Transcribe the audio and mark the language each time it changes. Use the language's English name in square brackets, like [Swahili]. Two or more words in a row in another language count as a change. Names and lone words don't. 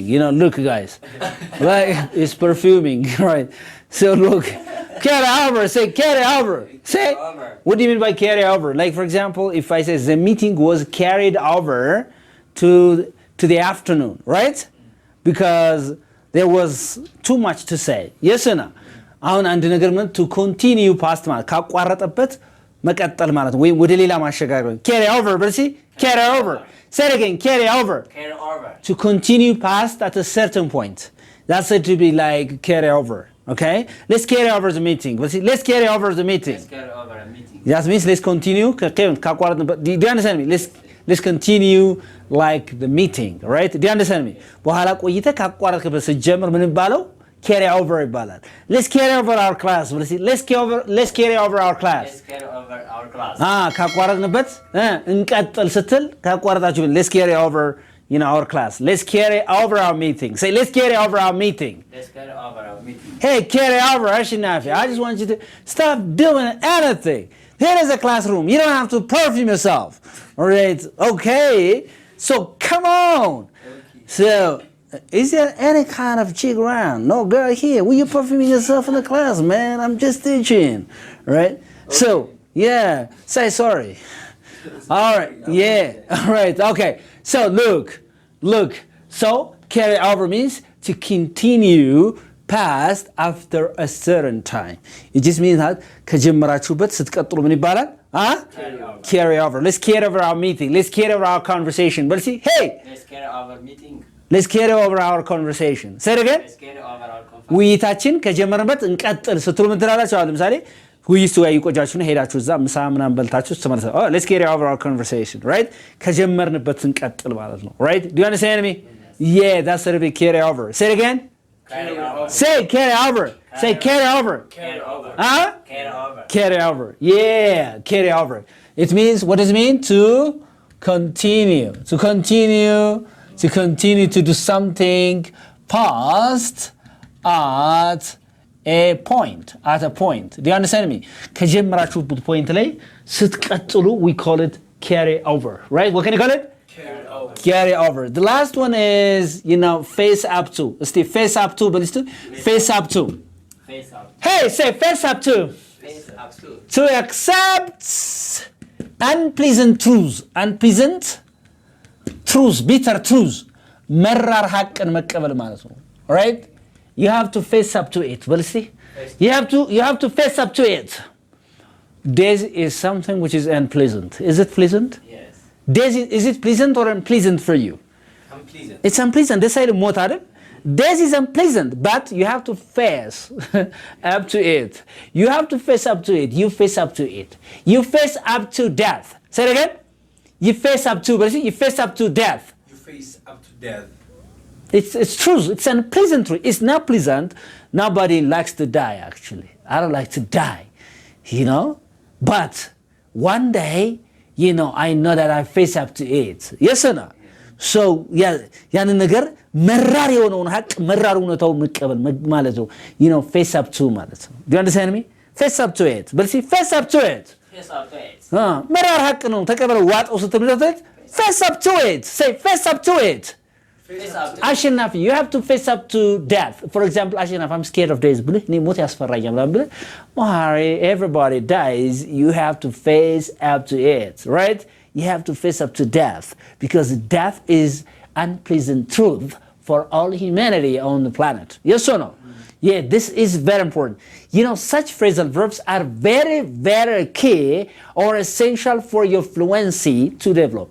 [English] You know, look guys. Right? It's perfuming. Right. So look. Carry over. Say carry over. Say. over. What do you mean by carry over? Like for example, if I say the meeting was carried over to the afternoon, right? Because there was too much to say. Yes or no? [Amharic] አሁን አንድ ነገር ምን [English] to continue past [Amharic] ማለት ካቋረጠበት መቀጠል ማለት ወይም ወደ ሌላ ማሸጋገር [English] carry over [Amharic] በርሲ [English] carry over. Say it again, carry over. Carry over. To continue past at a certain point. That's said to be like carry over. Okay? Let's carry over the meeting. Let's carry over the meeting. Let's carry over a meeting. That means let's continue. Do you understand me? Let's continue like the meeting, right? Do you understand me? [Amharic] በኋላ ቆይተ ካቋረጥክበት ስትጀምር ምን ይባላል? [English] Carry over ይባላል. Let's carry over our class. Let's carry over our class. Let's carry over our class. [Amharic] ካቋረጥንበት እንቀጥል ስትል ካቋረጣችሁ [English] let's carry over our class. Let's carry over our meeting. Say let's carry over our meeting. Let's carry over our meeting. Hey, carry over Ashinafi. I just want you to stop doing anything. Here is a classroom. You don't have to perfume yourself. All right? Okay. So come on. Okay. So is there any kind of chick around? No girl here. Will you perfuming yourself in the class, man? I'm just teaching. Right? Okay. So, yeah. Say sorry. All right. Yeah. All right. Okay. So look. So carry over means to continue past after a certain time. It just means that [Amharic] ከጀመራችሁበት ስትቀጥሉ ምን ይባላል? [English] Carry over. Let's carry over our meeting. Let's carry over our conversation. But see, hey. Let's carry over meeting. Let's carry over our conversation. Say it again. Let's carry over our conversation. [Amharic] ውይይታችን ከጀመርንበት እንቀጥል ስትሉ ምን ትላላችሁ? አሁን ለምሳሌ ውይይት ወይ ቆጃችሁን ሄዳችሁ እዛ ምሳ ምናምን በልታችሁ ተመለሰ. [English] Let's carry over our conversation, right? [Amharic] ከጀመርንበት እንቀጥል ማለት ነው. [English] Right? Do you understand me? Yeah, that's what we carry over. Say it again. Carry over. Say carry over. Say carry over. Carry over. Carry over. Carry over. Yeah, carry over. It means, what does it mean? To continue. To continue to do something past at a point. Do you understand me? [Amharic] ከጀመራችሁበት point ላይ ስትቀጥሉ [English] we call it carry over. Right? What can you call it? Carry over. The last one is, face up to. Steve, face up to, but it's face up to. Face up. Hey, say face up to. Face up to. To accept unpleasant truth, bitter truth, [Amharic] መራር ሐቅን መቀበል ማለት ነው። right? [English] You have to face up to it. Well, see? You have to face up to it. Daisy is something which is unpleasant. Is it pleasant? Yes. Daisy, is it pleasant or unpleasant for you? Unpleasant. It's unpleasant. They say [Amharic] ሞት አይደል? [English] Daisy is unpleasant, but you have to face up to it. You have to face up to it. You face up to it. You face up to death. Say it again. You face up to, but see, you face up to death. You face up to death. It's true. It's unpleasant. It's not pleasant. Nobody likes to die, actually. I don't like to die, you know. But one day, you know, I know that I face up to it. Yes or no? So, [Amharic] ያንን ነገር መራር የሆነውን ሐቅ መራር እውነታውን መቀበል ማለት ነው። [English] You know, face up to [Amharic] ማለት ነው. [English] Do you understand me? Face up to it. But see, face up to it. Face up to it. [Amharic] መራር ሐቅ ነው ተቀበለው ዋጠው ስትምለት [English] face up to it. Say face up to it. Face up to it. አሸናፊ, you have to face up to death. For example, አሸናፊ, I'm scared of death [Amharic] ብለህ እኔ ሞት ያስፈራኛል ብለህ [English] Mari, everybody dies. You have to face up to it, right? You have to face up to death because death is unpleasant truth for all humanity on the planet. Yes or no? Yeah, this is very important. You know, such phrasal verbs are very, very key or essential for your fluency to develop.